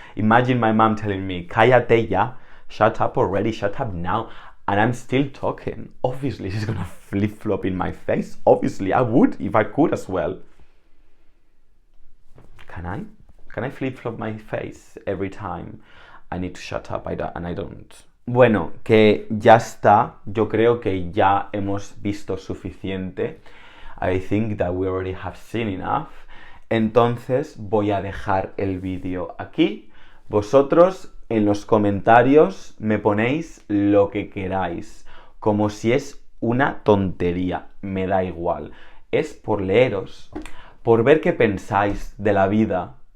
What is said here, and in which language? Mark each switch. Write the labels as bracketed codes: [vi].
[en] Imagine my mom telling me, [es] cállate ya. [en] Shut up already. Shut up now. And I'm still talking. Obviously, she's gonna flip-flop in my face. Obviously, I would if I could as well. Can I? Can I flip-flop my face every time I need to shut up and I don't? [es] Bueno, que ya está. Yo creo que ya hemos visto suficiente. [en] I think that we already have seen enough. [es] Entonces voy a dejar el vídeo aquí. Vosotros en los comentarios me ponéis lo que queráis. Como si es una tontería. Me da igual. Es por leeros. Por ver qué pensáis de la vida.